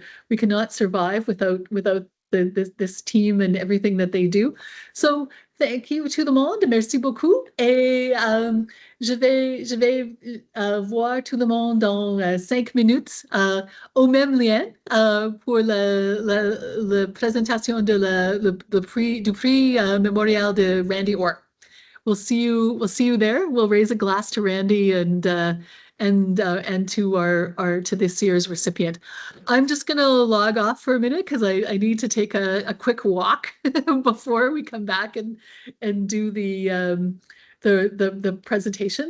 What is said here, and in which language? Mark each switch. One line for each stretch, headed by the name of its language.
English: We cannot survive without this team and everything that they do. So thank you
French: tout le monde, merci beaucoup, et je vais voir tout le monde dans 5 minutes au même lien pour la présentation de du prix mémorial de Randy Orr.
English: We'll see you there. We'll raise a glass to Randy and to this year's recipient. I'm just gonna log off for a minute because I need to take a quick walk before we come back and do the presentation.